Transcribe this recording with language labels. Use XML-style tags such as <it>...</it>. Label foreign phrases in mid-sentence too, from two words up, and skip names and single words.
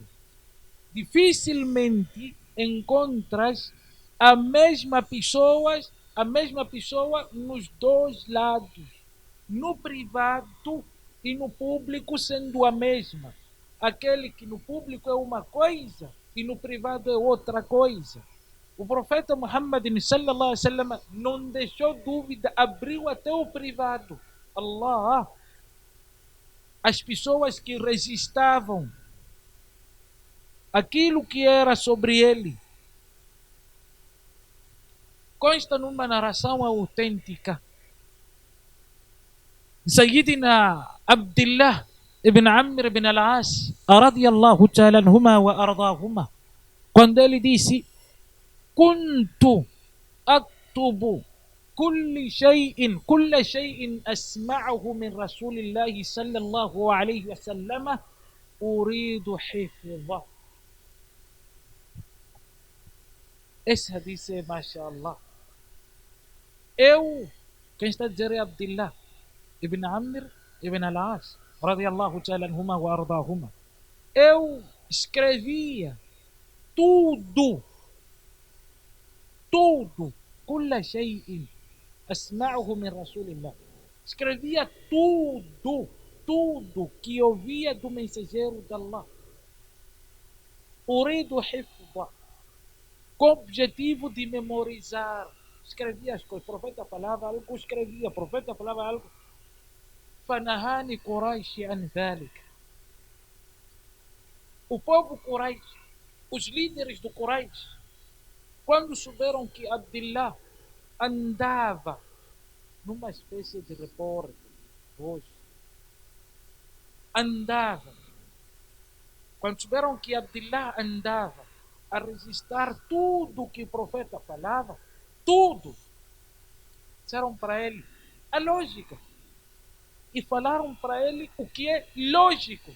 <pt>Dificilmente encontras a mesma pessoa nos dois lados, no privado e no público sendo a mesma. Aquele que no público é uma coisa e no privado é outra coisa. O profeta Muhammad</pt> <ar>صلى الله عليه وسلم</ar> <pt>não deixou dúvida, abriu até o privado. Allah, as pessoas que registravam aquilo que era sobre ele, consta numa narração autêntica.</pt> <ar>Sayyidina Abdullah ibn Amr ibn al-As, رضي الله تعالى عنهما وأرضاهما,</ar> <pt>quando ele disse:</pt> <ar>كنت أكتب كل شيء أسمعه من رسول الله صلى الله عليه وسلم أريد حفظه.</ar> <pt>Esse hadith é, mashallah.</pt> <ar>Quem está a dizer é Abdullah ibn Amr ibn al-As, رضي الله تعالى عنهما وأرضاهما.</ar> <pt>Eu escrevia tudo,</pt> <ar>كل شيء أسمعه من رسول الله.</ar> <pt>Escrevia tudo que ouvia do mensageiro de Allah.</pt> <ar>أريد حفظه,</ar> <pt>com o objetivo de memorizar. Escrevia as coisas, o profeta falava algo, escrevia, o profeta falava algo.</pt> <ar>فنهاني قريش عن ذلك.</ar> <pt>O povo Quraish, os líderes do Quraish, quando souberam que Abdullah andava numa espécie de repórter, hoje, andava, quando souberam que Abdullah andava a registrar tudo que o profeta falava, tudo, disseram para ele a lógica e falaram para ele o que é lógico.</pt>